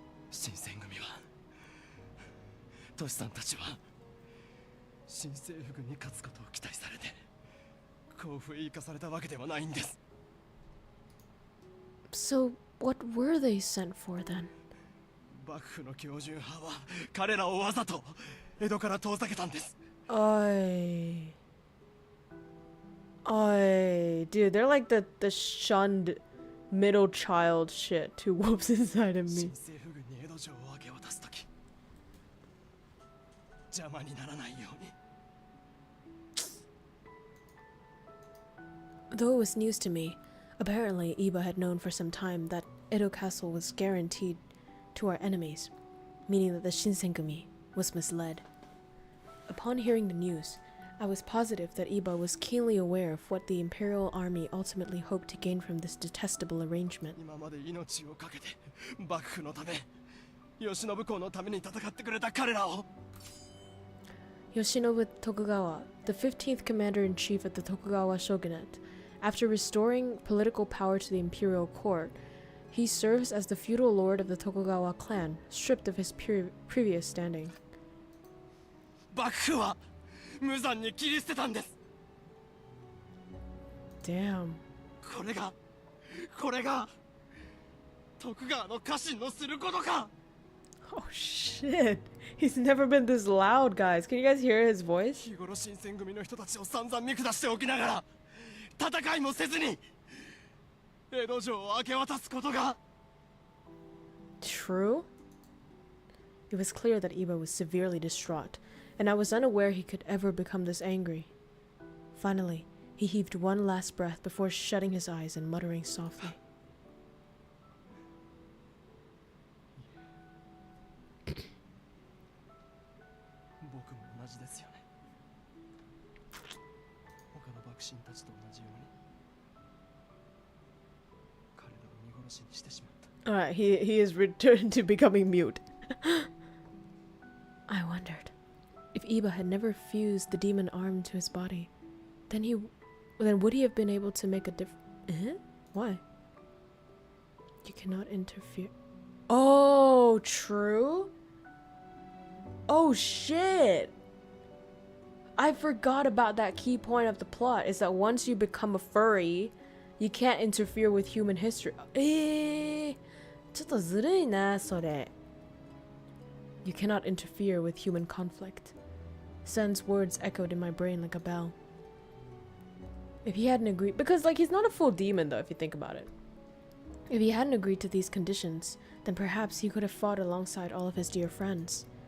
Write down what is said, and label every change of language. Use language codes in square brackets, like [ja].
[ja] 新選組はトシさんたちは新政府軍に勝つことを期待されて甲府へ行かされたわけではないんです。 [en] So, what were they sent for then? [ja] 幕府の教授派は彼らをわざと江戸から遠ざけたんです。 Oi. [en] Dude, they're like the shunned middle child shit to whoops inside of me. [ja] 新政府軍に江戸城を明け渡すとき邪魔にならないように。 [en] Though it was news to me, apparently Iba had known for some time that Edo Castle was guaranteed to our enemies, meaning that the Shinsengumi was misled. Upon hearing the news, I was positive that Iba was keenly aware of what the Imperial Army ultimately hoped to gain from this detestable arrangement. [ja] 今まで命を懸けて幕府のため慶喜公のために戦ってくれた彼らを [en] Yoshinobu Tokugawa, the 15th commander-in-chief of the Tokugawa shogunate, after restoring political power to the imperial court, he serves as the feudal lord of the Tokugawa clan, stripped of his previous standing. [ja] 幕府は無残に切り捨てたんです。 [en] Damn. [ja] これが徳川の家臣のすることか。 [en] Oh shit. He's never been this loud, guys. Can you guys hear his voice? [ja] 日頃新選組の人たちを散々見下しておきながら戦いもせずに江戸城を明け渡すことが。 [en] True? It was clear that Iba was severely distraught, and I was unaware he could ever become this angry. Finally, he heaved one last breath before shutting his eyes and muttering softly. [ja] 僕も同じですよね。他の幕臣たちと同じように彼らを見殺しにしてしまった。 [en] Alright, he is returned to becoming mute. I wondered if Iba had never fused the demon arm to his body, then would he have been able to make a difference? Why? You cannot interfere. Oh, true? Oh shit! I forgot about that key point of the plot, is that once you become a furry, you can't interfere with human history. [ja] ちょっとずるいな、それ。 [en] You cannot interfere with human conflict. Sen's words echoed in my brain like a bell. If he hadn't agreed, because like he's not a full demon though, if you think about it. If he hadn't agreed to these conditions, then perhaps he could have fought alongside all of his dear friends.